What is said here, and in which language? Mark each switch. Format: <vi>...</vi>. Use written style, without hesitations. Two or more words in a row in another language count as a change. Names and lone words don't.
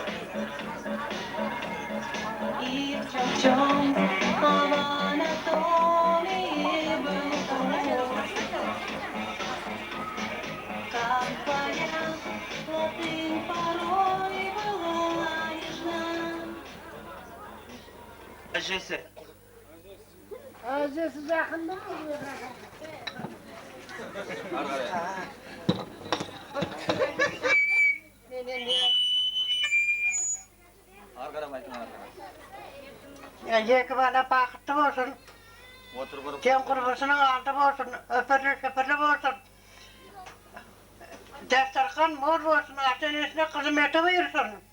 <ru>и в чем в анатомии был понят, как твоя латынь порой была нежна.</ru> <kk>Әжесі. Әжесі жақында ма? Екі бала бақытты болсын, тең құрбысының алды болсын, өпірлі болсын, дастархан мол болсын, ата-енесіне қызметі бұйырсын.</kk>